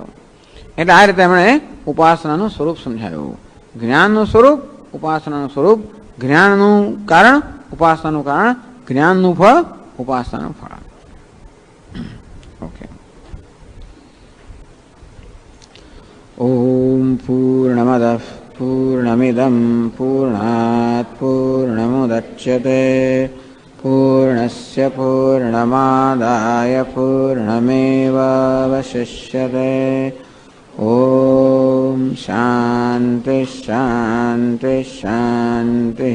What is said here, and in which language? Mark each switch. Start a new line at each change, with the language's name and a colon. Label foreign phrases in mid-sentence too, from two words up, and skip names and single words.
Gujarati: એટલે આ રીતે એમણે ઉપાસનાનું સ્વરૂપ સમજાયું. જ્ઞાનનું સ્વરૂપ, ઉપાસનાનું સ્વરૂપ, જ્ઞાનનું કારણ, ઉપાસનાનું કારણ, જ્ઞાનનું ફળ, ઉપાસનાનું ફળ.
Sanskrit: ઓકે. ओम पूर्णमदः पूर्णमिदं पूर्णमिदं पूर्णात् पूर्णमुदच्यते पूर्णस्य पूर्णमादाय पूर्णमेवावशिष्यते। ॐ शान्ति शान्ति शान्तिः।